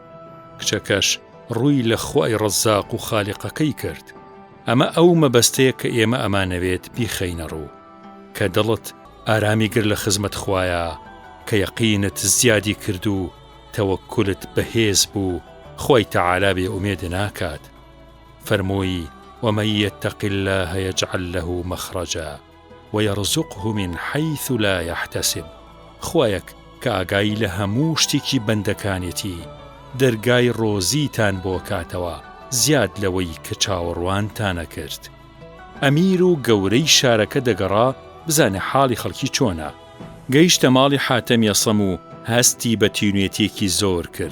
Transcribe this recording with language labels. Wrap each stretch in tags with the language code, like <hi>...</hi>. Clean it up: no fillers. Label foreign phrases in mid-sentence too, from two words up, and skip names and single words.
<ckb>کچەکەش ڕووی لە خوای ڕەزاق و خالیقەکەی کرد: ئەمە ئەو مەبەستەیە کە ئێمە ئەمانەوێت بیخەینە ڕوو، کە دڵت ئارامی گر لە خزمەت خوایە، کە یەقینت زیادی کرد و تەوەکولت بەهێز بوو، خوای تەعالا بێ ئومێد ناکات. فەرمووی:</ckb> <ar>ومن يتق الله يجعل له مخرجا ويرزقه من حيث لا يحتسب.</ar> <ckb>خوایەک کە ئاگای لە هەموو شتێکی بەندەکانێتی، دەرگای ڕۆزیتان بۆ کاتەوە زیاد لەوەی کە چاوەڕوانتانە کرد. ئەمیر و گەورەی شارەکە دەگەڕا بزانێ حاڵی خەڵکی چۆنە. گەیشتە ماڵی حاتەمی ئەسەم و هەستی بە تینوێتێکی زۆر کرد.</ckb>